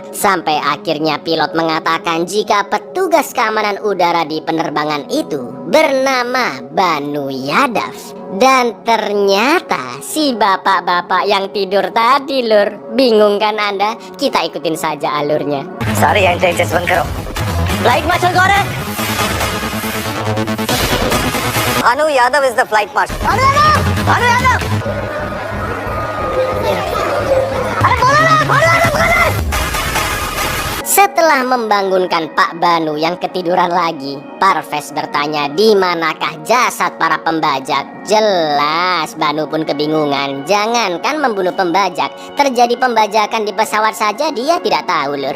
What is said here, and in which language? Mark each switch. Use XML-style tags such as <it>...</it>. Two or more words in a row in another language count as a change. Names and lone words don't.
<id>Sampai akhirnya pilot mengatakan jika petugas keamanan udara di penerbangan itu bernama Banu Yadav. Dan ternyata si bapak-bapak yang tidur tadi Lur. Bingung kan Anda? Kita ikutin saja alurnya.</id> <hi>सारे एंट्रेंसेस बंद करो.</hi> <en>Flight Marshal Gaurav. Anu Yadav is the flight marshal.</en> <hi>Anu Yadav. Anu Yadav. अरे बोलो ना, बोलो ना, बोलो.</hi> <id>Setelah membangunkan Pak Banu yang ketiduran lagi, Parves bertanya di manakah jasad para pembajak. Jelas Banu pun kebingungan. Jangankan membunuh pembajak, terjadi pembajakan di pesawat saja dia tidak tahu Lur.</id>